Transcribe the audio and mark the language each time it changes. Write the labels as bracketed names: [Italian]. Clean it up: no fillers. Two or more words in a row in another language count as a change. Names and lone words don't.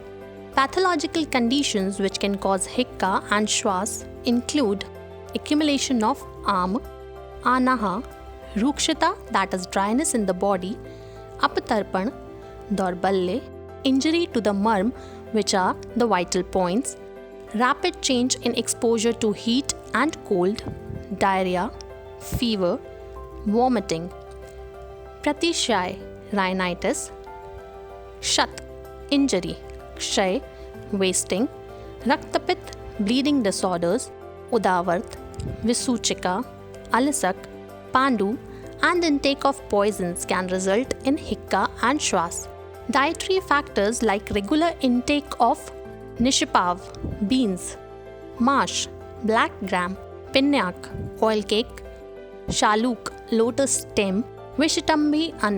[English] Pathological conditions which can cause hikka and shwas include accumulation of [Sanskrit] am, anaha, rukshata, [English] that is dryness in the body, [Sanskrit] apatarpan, dorbalya, [English] injury to the marm, which are the vital points, rapid change in exposure to heat and cold, diarrhea, fever, vomiting, pratishay, rhinitis, shat, injury, kshay, wasting, raktapit, bleeding disorders, [Sanskrit] udavart, visuchika, alasak, [English] pandu, and intake of poisons can result in hikka and shwas. Dietary factors like regular intake of nishipav, beans, mash, black gram, pinyak, oil cake, shaluk, lotus stem, [Sanskrit] vishitambi ann